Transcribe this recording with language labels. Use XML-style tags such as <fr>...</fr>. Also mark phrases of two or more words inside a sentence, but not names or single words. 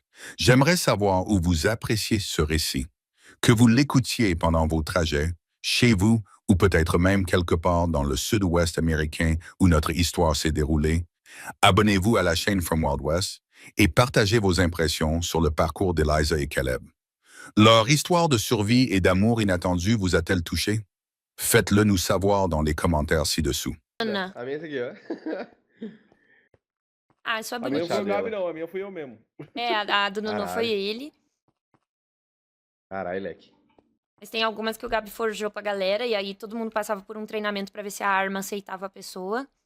<fr>J'aimerais savoir où vous appréciez ce récit, que vous l'écoutiez pendant vos trajets, chez vous ou peut-être même quelque part dans le sud-ouest américain où notre histoire s'est déroulée. Abonnez-vous à la chaîne From Wild West et partagez vos impressions sur le parcours d'Eliza et Caleb. Leur histoire de survie et d'amour inattendu vous a-t-elle touché? Faites-le nous savoir dans les commentaires ci-dessous.</fr> <pt>Ana. A minha é essa aqui, ó. Ah, isso é A minha não bonito. foi o Chave Nabi, ela. não. A minha fui eu mesmo. É, a do Nuno foi Caralho. ele. Caralho, leque. Mas tem algumas que o Gabi forjou pra galera, e aí todo mundo passava por um treinamento pra ver se a arma aceitava a pessoa.</pt>